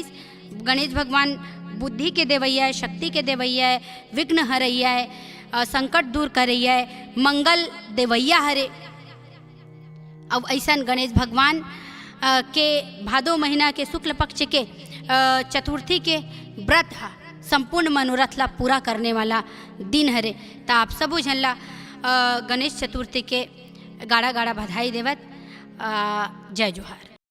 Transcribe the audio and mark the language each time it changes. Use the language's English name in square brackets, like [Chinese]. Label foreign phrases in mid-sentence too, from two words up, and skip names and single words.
[Chhattisgarhi] गणेश भगवान बुद्धि के देवैया है, शक्ति के देवैया है, विघ्न हरैया है, संकट दूर करैया है, मंगल देवैया हरे। अब ऐसा गणेश भगवान के भादो महीना के शुक्ल पक्ष के चतुर्थी के व्रत हा संपूर्ण मनोरथ ला पूरा करने वाला दिन हरे। तो आप सबो झन ला गणेश चतुर्थी के गाड़ा गाड़ा बधाई देवत। जय जोहार।